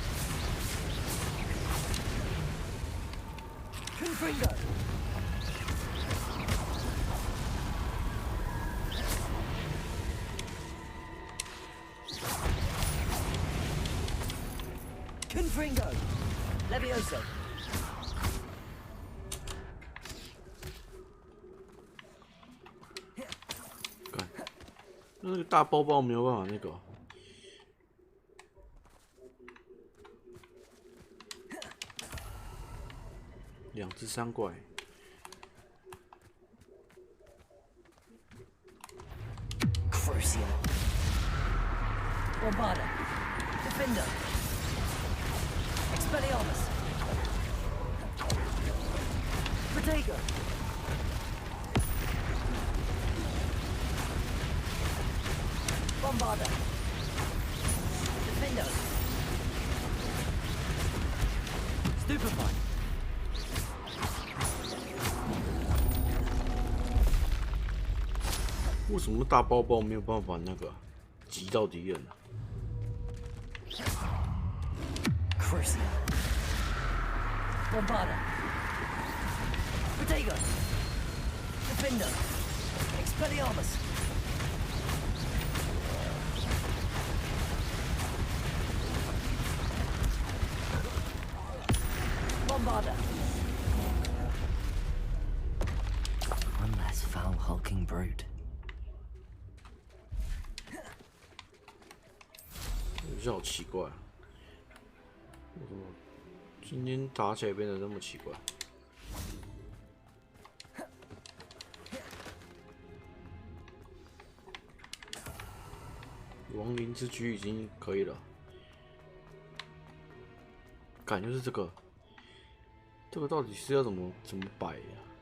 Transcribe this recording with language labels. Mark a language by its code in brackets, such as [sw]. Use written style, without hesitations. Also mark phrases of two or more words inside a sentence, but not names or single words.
[la] Confringo. Confringo. Levioso. [zh] 那个大包包没有办法那个。2只3怪。 [la] Crucial. Bombarder. Defender. Expelliarmus. Protego. Bombarder. Defender. Stupefy. [zh] 为什么大包包没有办法那个击到敌人啊 [la] Crucial. Bombarder. Protego. Defender. Expelliarmus. Bombarder. [en] One less foul hulking brute. [zh] 我觉得好奇怪，为什么今天打起来变得那么奇怪？亡灵之躯已经可以了，感就是这个，这个到底是要怎么摆呀、